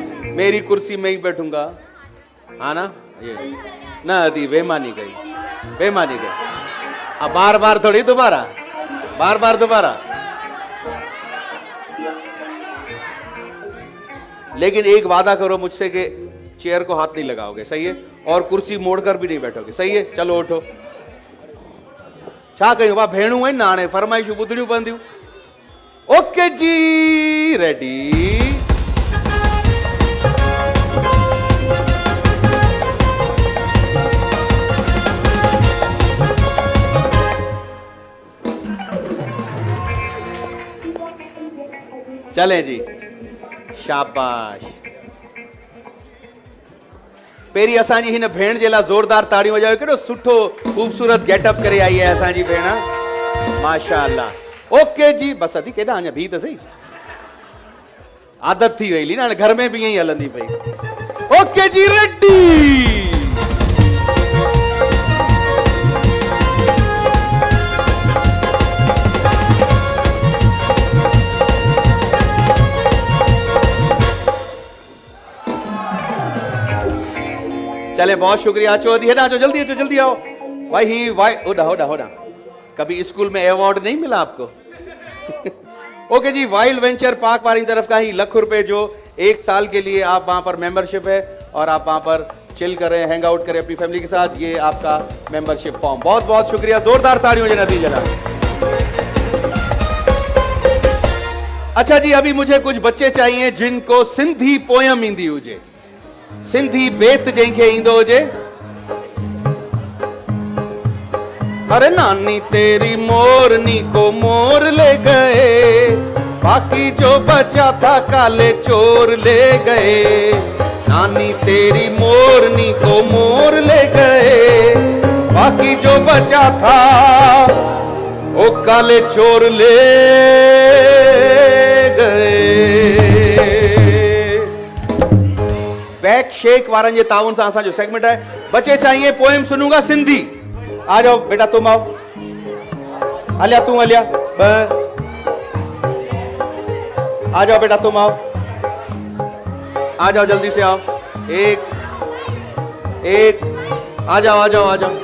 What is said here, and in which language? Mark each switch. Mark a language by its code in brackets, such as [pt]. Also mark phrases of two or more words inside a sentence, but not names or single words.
[ur] میری کرسی میں ہی بیٹھوں گا، ہاں نا؟ یہ نا ادی بےمانی گئی، بےمانی گئی. اب بار بار تھوڑی دوبارہ، بار بار دوبارہ۔ لیکن ایک وعدہ کرو مجھ سے کہ چیئر کو ہاتھ نہیں لگاؤ گے، صحیح ہے? اور کرسی موڑ کر بھی نہیں بیٹھو گے، صحیح ہے? چلو اٹھو. [sd] छा कयूं? वाह भेणूं आहिनि न, हाणे फरमाइशूं ॿुधणियूं पवंदियूं। [ur] اوکے جی، ریڈی. چلے جی، شاباش. [sd] पेरी असांजी हिन भेण जे लाइ ज़ोरदार ताड़ियूं वॼायो। केॾो सुठो ख़ूबसूरत गेटअप करे आई है असांजी भेण, माशाअल्लाह। ओके जी, बस अदी केॾा अञा भी त सही, आदत थी वई ना, [ur] گھر میں بھی یہی [sd] हलंदी पई। [ur] اوکے جی، ریڈی۔ چلے بہت شکریہ. [sd] अचो अदी, हेडा अचो, जल्दी अचो, [ur] جلدی آؤ بھائی۔ ہی وائی ہوڈا ہوڈا ہوڈا. کبھی اسکول میں ایوارڈ نہیں ملا آپ کو؟ اوکے جی، وائلڈ وینچر پارک والی طرف کا ہی ₹1,00,000 جو 1 سال کے لیے آپ وہاں پر ممبرشپ ہے اور آپ وہاں پر چل کریں, [en] hang out [ur] کریں اپنی فیملی کے ساتھ. یہ آپ کا ممبرشپ فارم۔ بہت بہت شکریہ, [sd] जोरदार ताड़ियों जे नतीजे लाइ। [ur] اچھا جی، ابھی مجھے کچھ بچے چاہئیں جن کو [sd] सिंधी पोयम ईंदी हुजे, सिंधी बेत जंहिंखे ईंदो हुजे। [ur] ارے نانی تیری مورنی کو مور لے گئے، باقی جو بچا تھا کالے چور لے گئے. نانی تیری مورنی کو مور لے گئے، باقی جو بچا تھا وہ کالے چور لے گئے. [sd] बैक शेक वारन जे ताउन सां असांजो सेगमेंट है। [ur] بچے چاہئیں پوئم سنوں گا سندھی. آ جاؤ بیٹا، تم آؤ. [sd] हलिया तू हलिया, [ur] آ جاؤ بیٹا، تم آؤ، آ جاؤ، جلدی سے آؤ. ایک ایک، آ جاؤ آ جاؤ آ جاؤ.